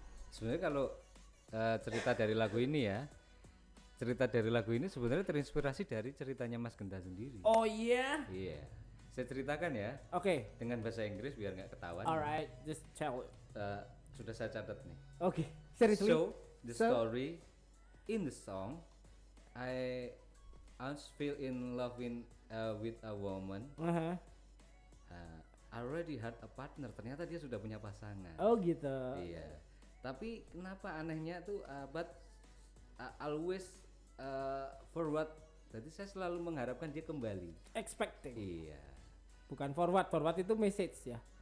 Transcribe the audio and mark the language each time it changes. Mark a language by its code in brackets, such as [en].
[id] Sebenarnya kalau cerita dari lagu ini ya, cerita dari lagu ini sebenarnya terinspirasi dari ceritanya Mas Genta sendiri. Oh iya? Iya. Saya ceritakan ya. Oke. Dengan bahasa Inggris biar nggak ketahuan. [en] Alright, just tell it. [id] sudah saya catat nih. [en] Oke, seriously. So the So- story in the song, I once fell in love with a woman. Aha. I already had a partner. [id] Ternyata dia sudah punya pasangan. Oh gitu. Iya. Tapi kenapa anehnya tuh [en] but always forward. [id] Jadi saya selalu mengharapkan dia kembali. [en] Expecting. [id] Iya. Bukan forward. Forward itu message ya.